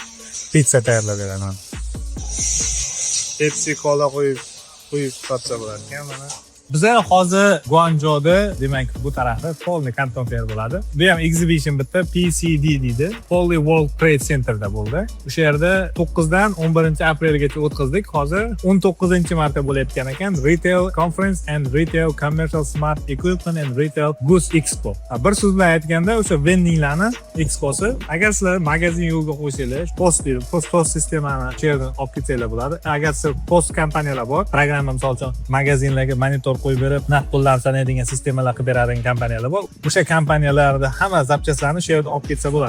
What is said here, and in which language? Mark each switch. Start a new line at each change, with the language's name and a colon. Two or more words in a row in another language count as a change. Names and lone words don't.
Uzbek: Pizza tayyorlab beradi. Pepsi, cola qo'yib sotsa bo'ladi ekan mana. Bizlar hozir Guangzhouda, demak bu tarafda Polni kanton fair bo'ladi. Bu ham exhibition bitta PCD deydi. Poly World Trade Centerda bo'ldi. O'sha yerda 9 dan 11 aprelgacha o'tkazdik. Hozir 19-marta bo'layotgan ekan. Retail Conference and Retail Commercial Smart Equipment and Retail Goods Expo. Bir so'z bilan aytganda, o'sha vendinglarni exposi. Agar sizlar magazin yo'lga qo'ysanglar, post sistemani shu yerdan olib ketsanglar bo'ladi. Agar siz post kompaniyalar bor, programma misol uchun magazinlarga monitor qo'yib berib naqd pullarni sanaydigan sistemalar qilib beradigan kompaniyalar bor. O'sha kompaniyalarda hamma zapchastlarni shu yerda olib ketsa bo'ladi.